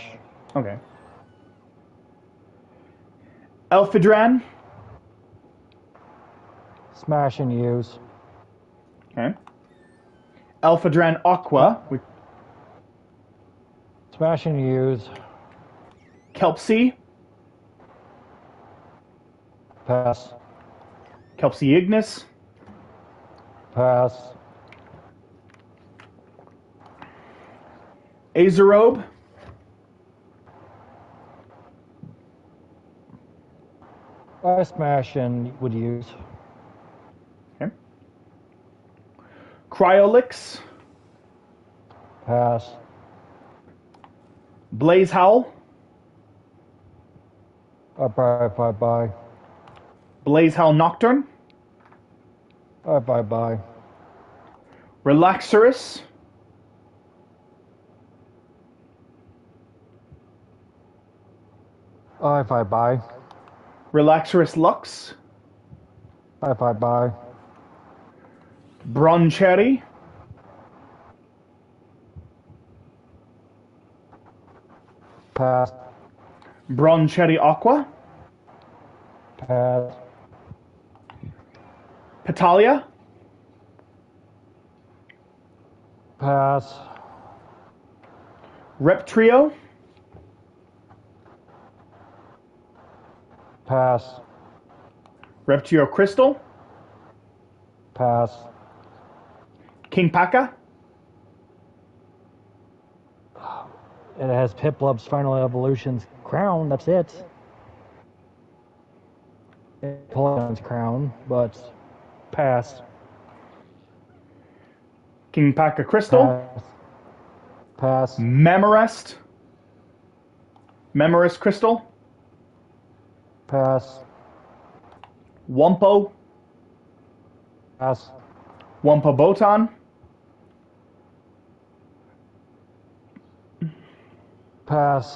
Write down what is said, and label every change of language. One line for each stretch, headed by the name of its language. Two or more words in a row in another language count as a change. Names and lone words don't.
English: Okay. Elphidran. Smash and use. Okay. Elphidran Aqua. Smash and use. Kelpsea. Pass. Kelpsea Ignis. Pass. Azerobe. I smash and would use. Okay. Cryolix. Pass. Blaze Howl. I buy. Blaze Howl Nocturne. I buy. Relaxorus. I fight by. Relaxorus Lux. I fight by. Broncherry. Pass. Broncherry Aqua. Pass. Petalia. Pass. Reptrio. Pass. Reptrio Crystal. Pass. King Paka. It has Piplup's Final Evolution's crown. That's it. Polygon's crown, but pass. King Paka Crystal. Pass. Pass. Memorest. Memorest Crystal. Pass. Wumpo. Pass. Wumpa Botan. Pass.